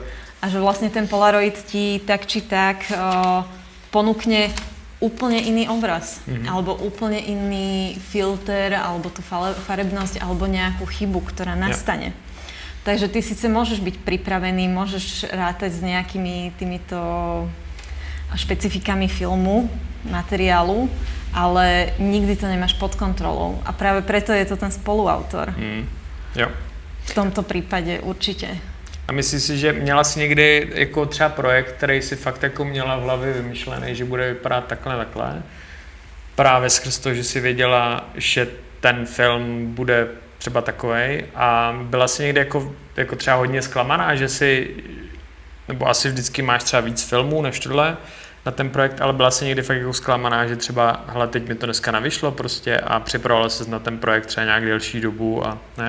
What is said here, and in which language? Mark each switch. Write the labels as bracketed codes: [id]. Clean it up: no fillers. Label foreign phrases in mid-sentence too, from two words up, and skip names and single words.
[sk] A že vlastne ten Polaroid ti tak či tak ponúkne úplne iný obraz, alebo úplne iný filter, alebo tú farebnosť, alebo nejakú chybu, ktorá nastane. Takže ty síce môžeš byť pripravený, môžeš rátať s nejakými týmito špecifikami filmu, materiálu, ale nikdy to nemáš pod kontrolou. A práve preto je to ten spoluautor. [cs] Jo. V tomto prípade určitě. A myslíš si, že měla jsi někdy jako třeba projekt, který si fakt jako měla v hlavě vymyšlený, že bude vypadat takhle, právě skrz to, že si věděla, že ten film bude třeba takovej, a byla jsi někdy jako třeba hodně zklamaná, že si, nebo asi vždycky máš třeba víc filmů než tohle na ten projekt, ale byla jsi někdy fakt jako zklamaná, že třeba, hele, teď mi to dneska nevyšlo prostě a připravovala ses na ten projekt třeba nějak delší dobu a ne?